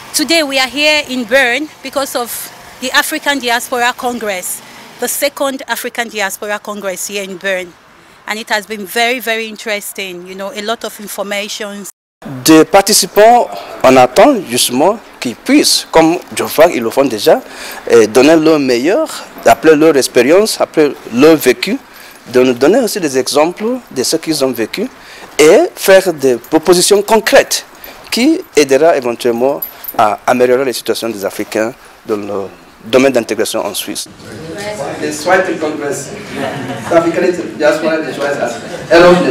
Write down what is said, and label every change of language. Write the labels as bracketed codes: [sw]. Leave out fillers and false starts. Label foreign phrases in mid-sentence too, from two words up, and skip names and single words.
[en] Today we are here in Bern because of the African Diaspora Congress, the second African Diaspora Congress here in Bern. And it has been very, very interesting, you know, a lot of information. [fr] Des participants, on attend justement qu'ils puissent, comme je vois ils le font déjà, donner leur meilleur, après leur expérience, après leur vécu, de nous donner aussi des exemples de ce qu'ils ont vécu et faire des propositions concrètes qui aidera éventuellement à améliorer la situation des Africains dans le domaine d'intégration en Suisse. [de] Der zweite Kongress der Afrikanischen Diaspora der Schweiz als Erlebnis.